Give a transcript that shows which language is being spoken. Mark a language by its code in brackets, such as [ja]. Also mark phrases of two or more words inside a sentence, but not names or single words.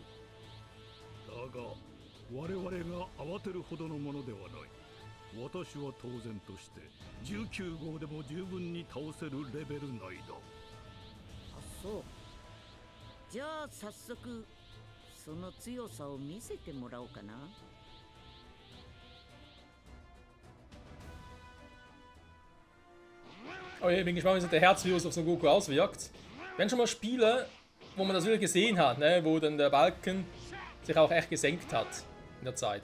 [ja] だが、我々が慌てるほどのものではない。私は当然として19号でも十分に倒せるレベル内だ。あ、そう。じゃあ早速その強さを見せてもらおうかな。 [de] Oh je, bin gespannt, wie sich der Herzvirus auf Son Goku auswirkt. Wenn schon mal Spiele, wo man das wirklich gesehen hat, ne, wo dann der Balken sich auch echt gesenkt hat in der Zeit.